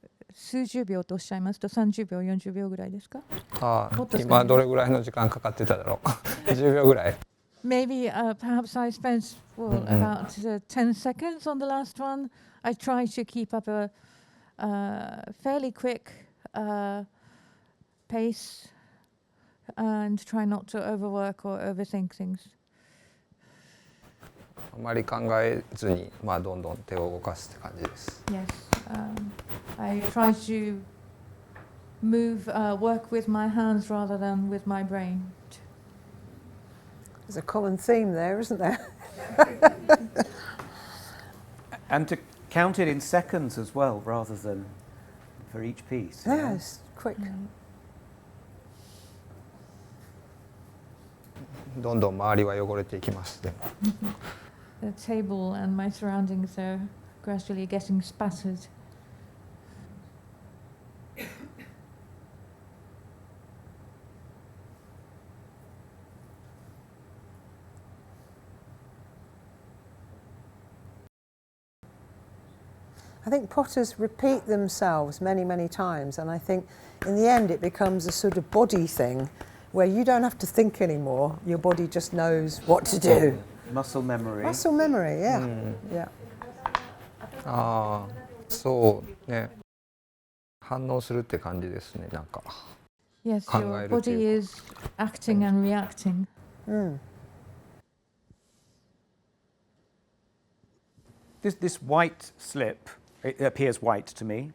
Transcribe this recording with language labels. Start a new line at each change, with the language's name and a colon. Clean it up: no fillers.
Japanese: 数十秒とおっしゃいますと30秒40秒ぐらいですか？もっと少ない今どれぐらいの時間かかってただろう10秒ぐらい
English: Maybe perhaps I spent about 10 seconds on the last one. I try to keep up a fairly quick pace and try not to overwork or overthink things.
Japanese: あまり考えずにまあどんどん手を動かすって感じです。
English: Yes, I try to work with my hands rather than with my brain. There's a common theme there, isn't there? And to count it in seconds as well, rather than for each piece. Yeah, it's quick.
Japanese: どんどん周りは汚れていきますでも
English: The table and my surroundings are gradually getting spattered. I think potters repeat themselves many, many times, and I think in the end it becomes a sort of body thing where you don't have to think anymore, your body just knows what to do. Muscle memory. Muscle memory, yeah. Yeah.
Japanese: ああそうね反応するって感じですねなんか
English: Yes, your
Japanese: 考えるというか。
English: body is acting and reacting. This white slip, it appears white to me.